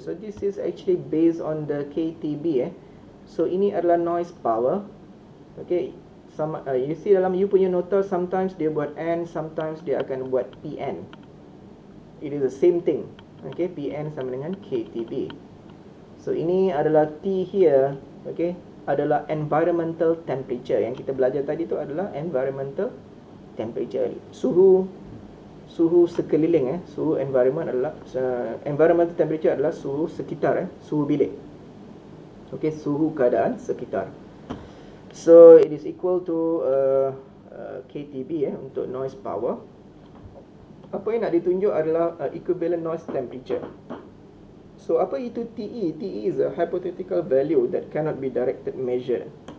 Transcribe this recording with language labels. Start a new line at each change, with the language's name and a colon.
English: So this is actually based on the KTB.
Malay: So ini adalah noise power. Okay, sama you see dalam you punya nota, sometimes dia buat N, sometimes dia akan buat PN.
English: It is the same thing.
Malay: Okay, PN sama dengan KTB. So ini adalah T here. Okay, adalah environmental temperature. Yang kita belajar tadi tu adalah environmental temperature. Suhu sekeliling. Suhu environment adalah environmental temperature adalah suhu sekitar, suhu bilik.
English: Okay,
Malay: suhu keadaan sekitar.
English: So it is equal to KTB untuk noise power.
Malay: Apa yang nak ditunjuk adalah equivalent noise temperature. So apa itu TE?
English: TE is a hypothetical value that cannot be directed measured.